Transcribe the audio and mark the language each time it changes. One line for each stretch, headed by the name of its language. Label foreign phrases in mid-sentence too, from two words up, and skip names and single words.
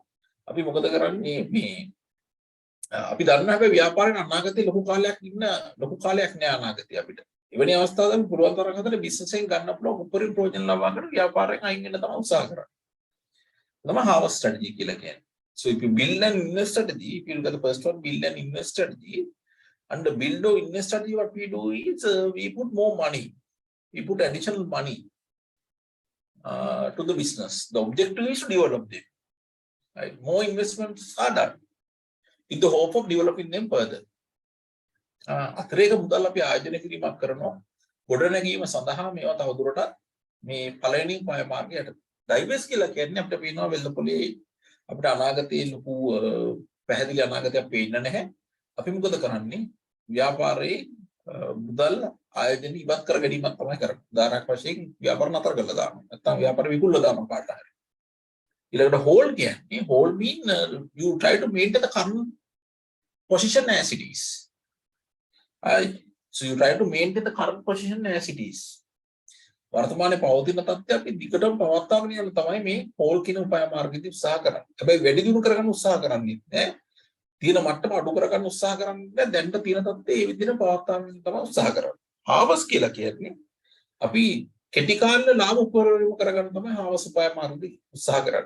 Sinhala: අපි මොකද කරන්නේ මේ අපි දන්නා හැබැයි ව්‍යාපාරේ අනාගතේ ලොකු කාලයක් නෑ අනාගතේ අපිට. එවැනි අවස්ථාවකදී පුළුවන් තරම් හදලා බිස්නස් එකෙන් ගන්න පුළුවන් උපරිම ප්‍රයෝජන ලබා ගන්න ව්‍යාපාරයෙන් අයින් වෙන්න තමයි උත්සාහ කරන්නේ. තමයි
English: harvest strategy
Sinhala: කියලා කියන්නේ.
English: So if you build an invest strategy, if you look at the first one, build an invest strategy, under build or invest strategy, what we do is we put more money, we put additional money to the business. The objective is to develop them. Right? More investments are done in the hope of developing them further.
Sinhala: අතරේක මුදල් අපි ආයෝජනය කිරීමක් කරනවා. ගොඩනැගීම සඳහා මේවා තවදුරටත් මේ පළවෙනි උපාය මාර්ගයට divest කියලා කියන්නේ අපිට පේනවා වෙළඳපොලේ අපිට අනාගතයේ ලොකු පැහැදිලි අනාගතයක් පේන්න නැහැ. අපි මොකද කරන්නේ? ව්‍යාපාරයේ මුදල් ආයෝජන ඉවත් කර ගැනීමක් තමයි කරන්නේ. උදාහරණයක් වශයෙන් ව්‍යාපාර නතර කරලා දානවා. නැත්නම් ව්‍යාපාර විකුණලා දානවා කාට හරි. ඊළඟට hold කියන්නේ
English: hold mean you try to maintain the current position as it is. So you try to maintain the current position as it is.
Sinhala: වර්තමානයේ පවතින තත්ත්වය අපි දිගටම පවත්වාගෙන යන්න තමයි මේ hold කියන උපාය මාර්ගයේදී උත්සාහ කරන්නේ. හැබැයි වැඩි දියුණු කරගන්න උත්සාහ කරන්නේ නැහැ. තියෙන මට්ටම අඩු කරගන්න උත්සාහ කරන්නේ නැහැ. දැන්ට තියෙන තත්ත්වයේ මේ විදිහට පවත්වාගෙන යන්න තමයි උත්සාහ කරන්නේ. harvest කියලා කියන්නේ අපි කෙටි කාලේ ලාභ උපරිම කරගන්න තමයි harvest උපාය මාර්ගයේදී උත්සාහ කරන්නේ.